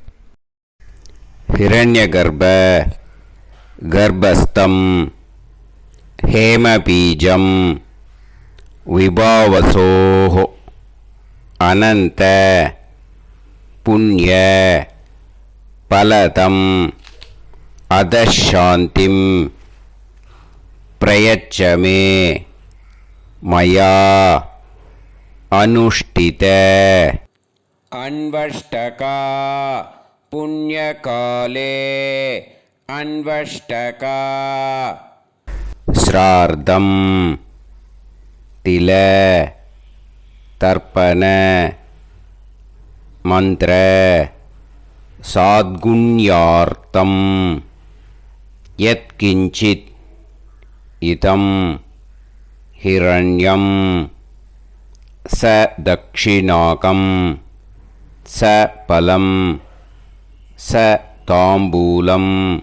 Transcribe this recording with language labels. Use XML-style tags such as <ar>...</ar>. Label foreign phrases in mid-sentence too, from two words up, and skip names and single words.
<sa>हिरण्य गर्भ गर्भस्थं हेमबीजं विभावसोः अनन्त पुण्य फलदम् अतशान्तिं प्रयच्छमे मया अनुष्ठित अन्वष्टका पुण्यकाले अन्वष्टका श्राद्धं तिल तर्पण मन्त्र साद्गुण्यार्थं यत्किञ्चित् इदं हिरण्यं च दक्षिणाकं च फलं च ताम्बूलम्</sa>